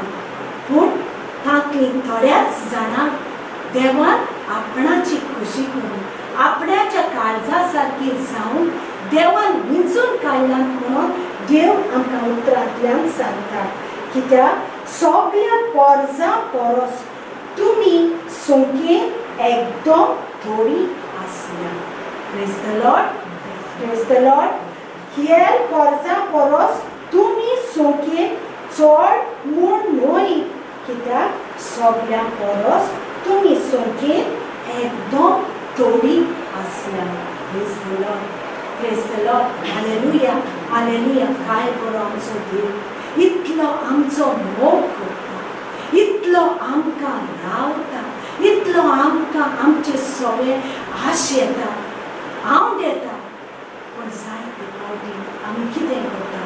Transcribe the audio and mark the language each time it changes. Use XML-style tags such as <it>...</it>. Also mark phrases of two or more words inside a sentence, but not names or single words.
<kok>पूण तातूंत थोड्याच जाणांक देवान आपणाची खुशी करून आपणाच्या काळजा सारकी जावन देवान वेंचून काडलां म्हणून देव आमकां उतरांतल्यान सांगता. कित्याक सगळ्या पोरसां परस तुमी संख्येन एकदम थोडी आसल्या.</kok> <en>Praise the Lord. Praise the Lord.</en> <kok>हेर पोरसां परस तुमी संख्येन चड म्हूण न्हय, कित्याक सगळ्या परस तुमी संख्येन एकदम थोडी आसल्या.</kok> <en>Praise the Lord. Praise the Lord. Hallelujah.</en> <kok>Hallelujah. काय बरो आमचो देव. इतलो आमचो मोग करता, इतलो आमकां रावता, इतलो आमकां आमचे सगळे आशेता, हांव देता. पूण जायते फावटी आमी कितें करता?</kok>